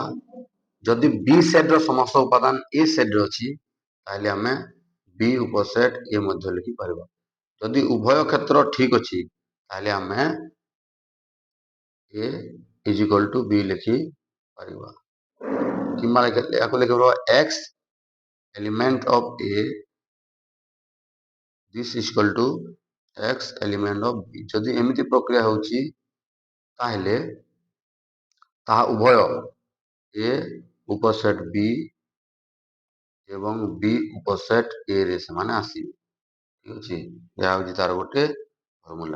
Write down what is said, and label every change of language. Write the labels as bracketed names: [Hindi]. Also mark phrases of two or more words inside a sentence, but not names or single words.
[Odia] ଯଦି ବି ସେଟ୍ର ସମସ୍ତ ଉପାଦାନ ଏ ସେଟ୍ରେ ଅଛି ତାହେଲେ ଆମେ ବି ଉପସେଟ୍ ଏ ମଧ୍ୟ ଲେଖିପାରିବା। ଯଦି ଉଭୟ କ୍ଷେତ୍ର ଠିକ ଅଛି ତାହେଲେ ଆମେ [English] A is equal to B [Odia] ଲେଖିପାରିବା, କିମ୍ବା ଏହାକୁ ଲେଖିପାରିବା [English] x element of A, this is equal to x element of B। [Odia] ଯଦି ଏମିତି ପ୍ରକ୍ରିୟା ହେଉଛି ତାହେଲେ ତାହା ଉଭୟ ଏ ଉପସେଟ୍ ବି ଏବଂ ବି ଉପସେଟ୍ ଏ ରେ ସେମାନେ ଆସିବେ। ଠିକ ଅଛି, ଏହା ହେଉଛି ତାର ଗୋଟେ ଫର୍ମୁଲା।